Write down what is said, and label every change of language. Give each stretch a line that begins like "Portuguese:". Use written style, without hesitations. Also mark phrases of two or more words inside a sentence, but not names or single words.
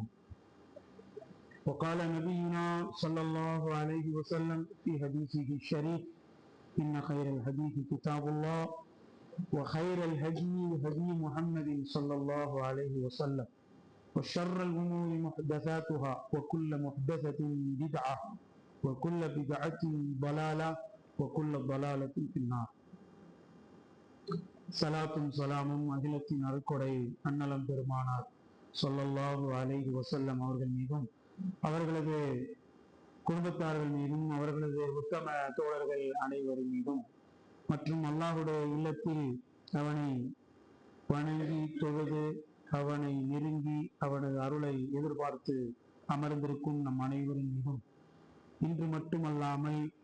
Arabic: وقال نبينا صلى الله عليه وسلم في حديثه الشريف: إن خير الحديث كتاب الله وخير الهدي هدي محمد صلى الله عليه وسلم وشر الأمور محدثاتها وكل محدثة بدعة وكل بدعة ضلالة وكل ضلالة في النار.
Tamil: சலாத்தும் சலாமும் அகிலத்தின் அருட்கொடை அன்னலம் பெருமானார்
Arabic: صلى الله عليه وسلم
Tamil: அவர்கள் மீதும், அவர்களது குடும்பத்தார்கள் மீதும், அவர்களது உத்தம தோழர்கள் அனைவரின் மீதும், மற்றும் அல்லாஹுடைய இல்லத்தில் அவனை வணங்கி தொழுது அவனை நெருங்கி அவனது அருளை எதிர்பார்த்து அமர்ந்திருக்கும் நம் அனைவரின் மீதும் இன்று மட்டுமல்லாமல்